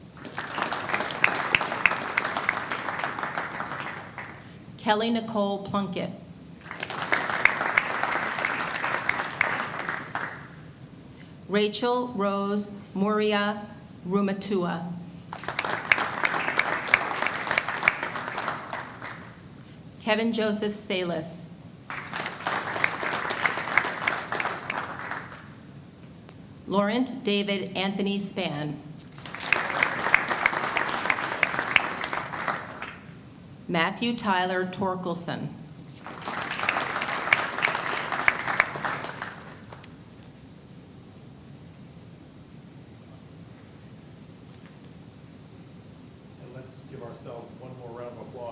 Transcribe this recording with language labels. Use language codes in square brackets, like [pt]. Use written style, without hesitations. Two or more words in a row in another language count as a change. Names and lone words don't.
[en] Kelly Nicole Plunkett. Rachel Rose Muria Rumatua. Kevin Joseph Salis. Laurent David Anthony Span. Matthew Tyler Torkelson. And let's give ourselves one more round of applause.